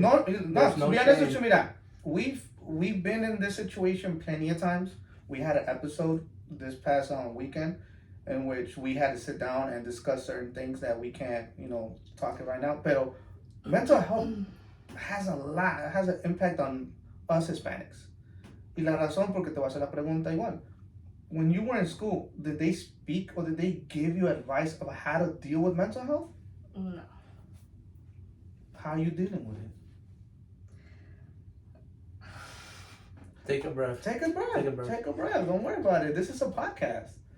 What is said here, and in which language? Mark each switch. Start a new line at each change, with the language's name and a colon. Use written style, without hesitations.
English: No, to be honest with you,
Spanish: mira,
English: we've been in this situation plenty of times. We had an episode this past an in which we had to sit down and discuss certain things that we can't, talk right now.
Spanish: Pero
English: mental health has an impact on us Hispanics.
Spanish: Y la razón porque te voy a hacer la pregunta igual.
English: When you were in school, did they speak or did they give you advice about how to deal with mental health? No. How are you dealing with it? Take a breath. Take a breath. Don't worry about it. This is a podcast.